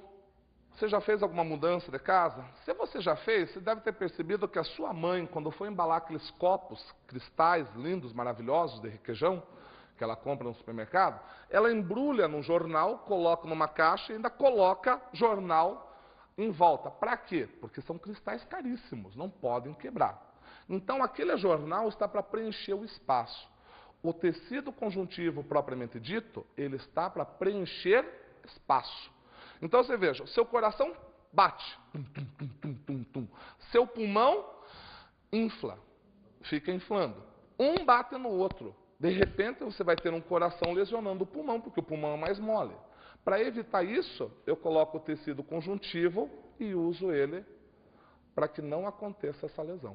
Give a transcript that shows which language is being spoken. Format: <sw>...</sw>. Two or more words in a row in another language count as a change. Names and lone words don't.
<pt>Você já fez alguma mudança de casa? Se você já fez, você deve ter percebido que a sua mãe, quando foi embalar aqueles copos, cristais lindos, maravilhosos de requeijão, que ela compra no supermercado, ela embrulha num jornal, coloca numa caixa e ainda coloca jornal em volta. Para quê? Porque são cristais caríssimos, não podem quebrar. Então aquele jornal está para preencher o espaço. O tecido conjuntivo propriamente dito, ele está para preencher espaço. Então você veja, seu coração bate, tum, tum, tum, tum, tum, tum. Seu pulmão infla, fica inflando. Um bate no outro. De repente você vai ter um coração lesionando o pulmão, porque o pulmão é mais mole. Para evitar isso, eu coloco o tecido conjuntivo e uso ele para que não aconteça essa lesão.</pt>